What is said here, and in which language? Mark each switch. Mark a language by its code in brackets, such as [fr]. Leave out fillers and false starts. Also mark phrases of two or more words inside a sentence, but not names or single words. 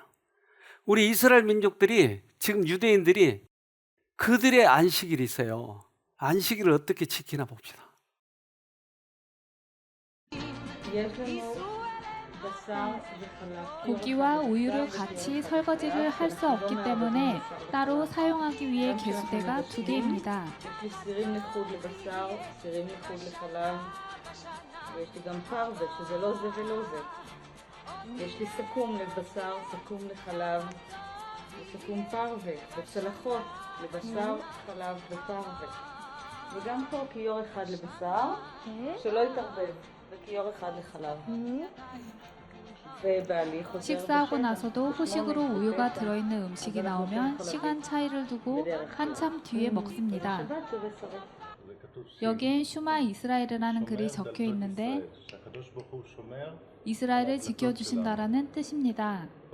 [ko] 우리 이스라엘 민족들이 지금 유대인들이 그들의 안식일이 있어요. 안식일을 어떻게 지키나 봅시다. 고기와 우유를 같이 설거지를 할 수 없기 때문에 따로 사용하기 위해 개수대가 2개입니다. [he] ויש לי גם פרווה, שזה לא זה ולא זה. יש לי סכו"ם לבשר, סכו"ם לחלב, סכו"ם פרווה, וצלחות לבשר, חלב ופרווה. וגם פה כיור אחד לבשר, שלא יתערבב, וכיור אחד לחלב. [ko] 식사하고 나서도 후식으로 우유가 들어있는 음식이 나오면 시간 차이를 두고 한참 뒤에 먹습니다. 여기엔 슈마 이스라엘이라는 글이 적혀 있는데 이스라엘을 지켜주신다라는 뜻입니다.